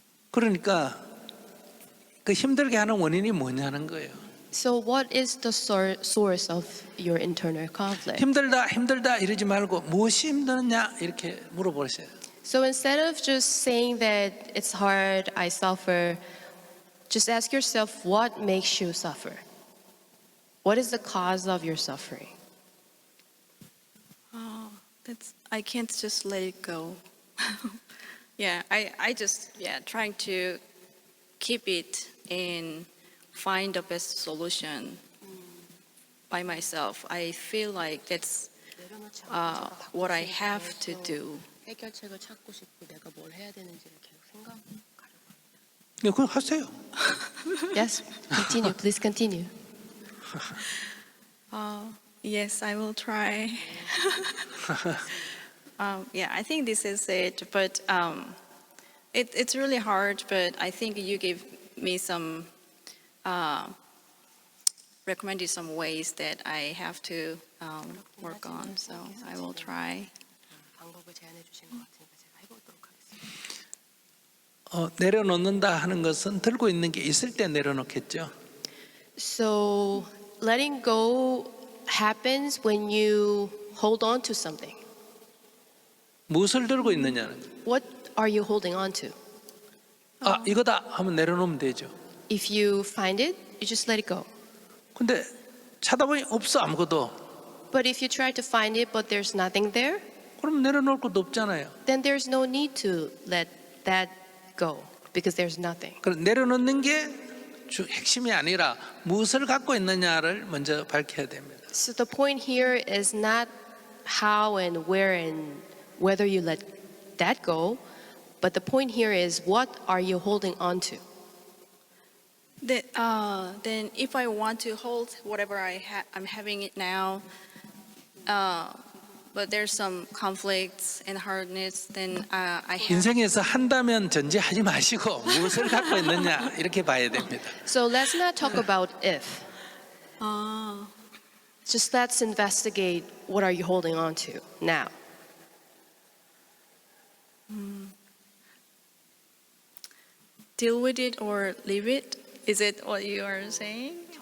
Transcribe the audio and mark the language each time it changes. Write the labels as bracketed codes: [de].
[ko] 그러니까 그 힘들게 하는 원인이 뭐냐는 거예요. [en] So what is the source of your internal conflict? [ko] 힘들다 이러지 말고 무엇이 힘드냐 이렇게 물어보세요. [en] So instead of just saying that it's hard, I suffer, just ask yourself what makes you suffer? What is the cause of your suffering? I can't just let it go. Yeah, I just trying to keep it and find the best solution by myself. I feel like that's what I have to do. [ko] 해결책을 찾고 싶고 내가 뭘 해야 되는지를 계속 생각하려고. 네, 그럼 하세요. [en] Yes, continue. Please continue. Yes, I will try. Yeah, I think this is it. But it's really hard. But I think you gave me some recommended some ways that I have to work on. So I will try. [ko] 방법을 제안해 주신 것 같으니까 제가 해보도록 하겠습니다. 내려놓는다 하는 것은 들고 있는 게 있을 때 내려놓겠죠. [en] So letting go happens when you hold on to something. [ko] 무엇을 들고 있느냐는 거예요. [en] What are you holding on to? [ko] 이거다 하면 내려놓으면 되죠. [en] If you find it, you just let it go. [ko] 근데 찾아보니 없어 아무것도. [en] But if you try to find it but there's nothing there, [ko] 그럼 내려놓을 것도 없잖아요. [en] then there's no need to let that go because there's nothing. [ko] 그럼 내려놓는 게 핵심이 아니라 무엇을 갖고 있느냐를 먼저 밝혀야 됩니다. [en] So the point here is not how and where and whether you let that go, But the point here is, what are you holding on to? Then if I want to hold whatever I'm having it now, but there's some conflicts and hardness, then I have. [ko] 인생에서 한다면 전제하지 마시고 무엇을 갖고 있느냐 이렇게 봐야 됩니다. [en] So let's not talk about if. Ah. Just let's investigate, what are you holding on to now? Deal with it or leave it? Is it what you are saying?